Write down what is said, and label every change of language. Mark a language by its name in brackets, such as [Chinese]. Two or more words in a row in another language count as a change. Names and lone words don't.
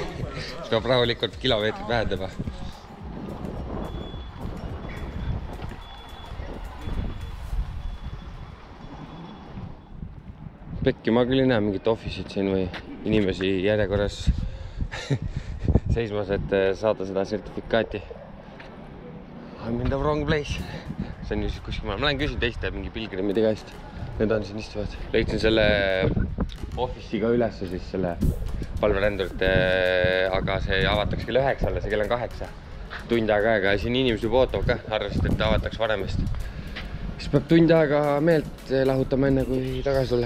[Estonian] Siis peab rahulikult kilomeetrit vähendama. Pekki, ma küll ei näe mingit office'it siin või inimesi järjekorras seismas, et saada seda sertifikaati. [English] I'm in the wrong place. [Estonian] See on ju siis kuskil ma lähen küsin teiste mingi pilgrimide käest. Need on siin istuvad. Leidsin selle office'i ka üles siis selle palverändurite, aga see avatakse kell 9, see kell on 8. Tund aega. Siin inimesed juba ootavad ka, arvasid, et avatakse varemest. Siis peab tund aega meelt lahutama enne, kui tagasi tulla.